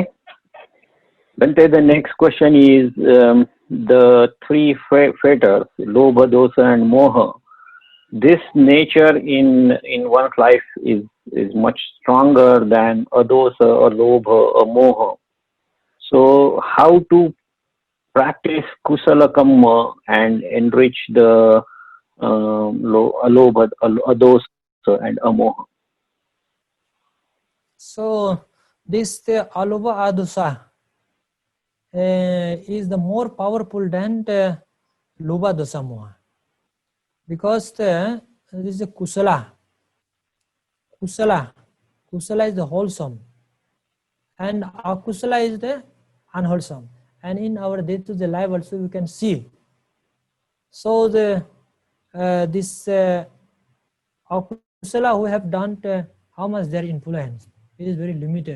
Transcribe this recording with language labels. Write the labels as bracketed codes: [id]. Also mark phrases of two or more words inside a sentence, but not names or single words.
[en] Bhante, the next question is the three fetters, [pi] Lobha, Dosa, [en] and Moha. This nature in one's life is much stronger than a dosa, a lobha, a moha. So, how to practice kusala kamma and enrich the a lobha, a dosa, and a moha? So this [pi] alobha adusa [en] is the more powerful than the [pi] lobha dosa moha, [en] because this is a kusala. Kusala is the wholesome, and akusala is the unwholesome. And in our day-to-day life also we can see. So the this akusala who have done how much their influence, it is very limited.